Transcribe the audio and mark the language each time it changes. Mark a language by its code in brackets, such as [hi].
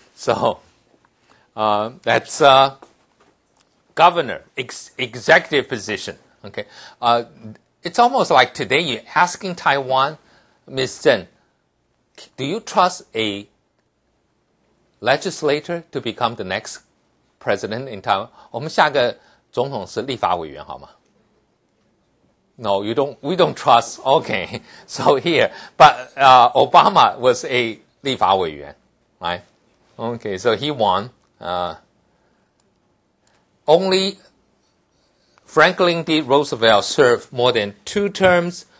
[en] So, that's governor, executive position. Okay, it's almost like today you're asking Taiwan, Ms. Zheng, do you trust a legislator to become the next president in Taiwan? [zh] 我们下个总统是立法委员好吗? [en] No, you don't. We don't trust. Okay, so here, but Obama was a 立法委员, right? Okay, so he won. Only Franklin D. Roosevelt served more than 2 terms.